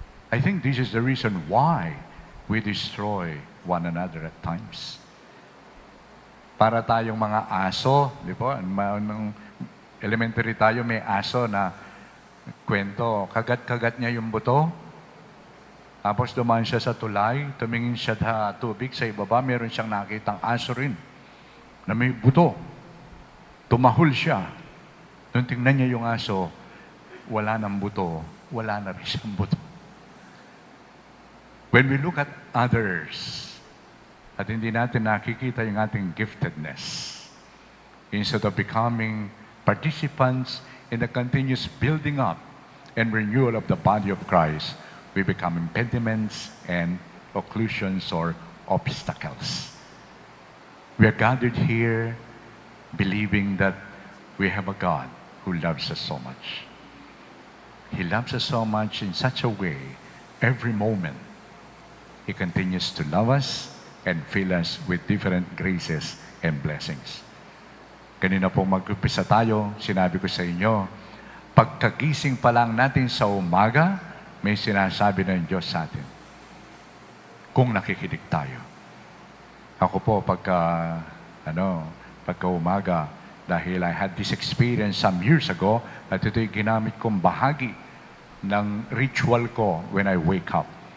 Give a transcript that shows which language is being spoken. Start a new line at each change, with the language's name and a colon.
English: I think this is the reason why we destroy one another at times.
Filipino: Para tayong mga aso, di po? Nung elementary tayo, may aso na kwento, kagat-kagat niya yung buto, tapos dumaan siya sa tulay, tumingin siya sa tubig, sa ibaba, meron siyang nakitang aso rin, na may buto. Tumahol siya. Nung tingnan niya yung aso, wala nang buto, wala na rin siyang buto.
English: When we look at others,
Filipino: at hindi natin nakikita yung ating giftedness,
English: instead of becoming participants in the continuous building up and renewal of the body of Christ, we become impediments and occlusions or obstacles. We are gathered here believing that we have a God who loves us so much. He loves us so much in such a way, every moment, He continues to love us and fill us with different graces and blessings.
Filipino: Kanina po mag-umpisa tayo, sinabi ko sa inyo, pagkagising pa lang natin sa umaga, may sinasabi ng Diyos sa atin. Kung nakikinig tayo. Ako po, pagka umaga, dahil
English: I had this experience some years ago,
Filipino: at ito'y ginamit kong bahagi ng ritual ko
English: when I wake up.